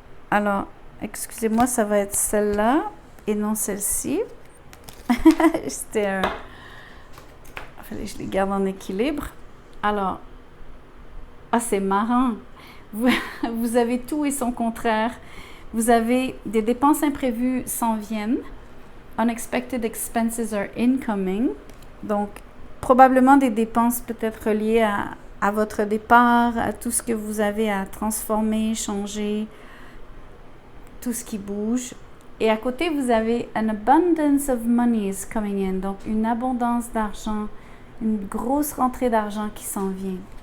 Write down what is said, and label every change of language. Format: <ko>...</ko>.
<fr>Alors, excusez-moi, ça va être celle-là et non celle-ci. C'était un... Je les garde en équilibre. Alors, c'est marrant. Vous avez tout et son contraire. Vous avez des dépenses imprévues s'en viennent.</fr> <en>Unexpected expenses are incoming.</en> <fr>Donc, probablement des dépenses peut-être reliées à votre départ, à tout ce que vous avez à transformer, changer, tout ce qui bouge. Et à côté, vous avez</fr> <en>an abundance of money is coming in.</en> <fr>Donc, une abondance d'argent, une grosse rentrée d'argent qui s'en vient.</fr>